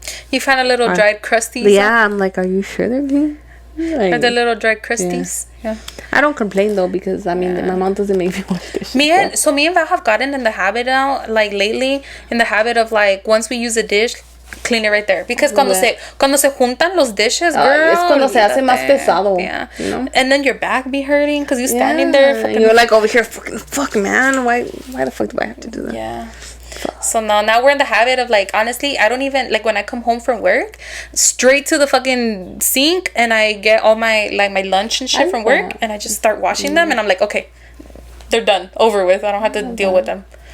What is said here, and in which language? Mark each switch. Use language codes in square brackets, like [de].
[en] you find a little dried crusties. Yeah, I'm like, are you sure they're clean? Like, or the little dried crusties. Yeah. I don't complain though because my mom doesn't make me wash dishes. Me and Val have gotten in the habit now, like lately, in the habit of like once we use a dish, clean it right there. Because [es] cuando se juntan los [en] dishes, girl, [es] es cuando se hace más pesado. [en] Yeah. And then your back be hurting because you're standing there. Fucking, you're like over here, fuck man, why the fuck do I have to do that? Yeah. So now we're in the habit of like, honestly, I don't even like when I come home from work, straight to the fucking sink, and I get all my lunch and shit from work, and I just start washing them, and I'm like, okay, they're done, over with. I don't have to deal with them.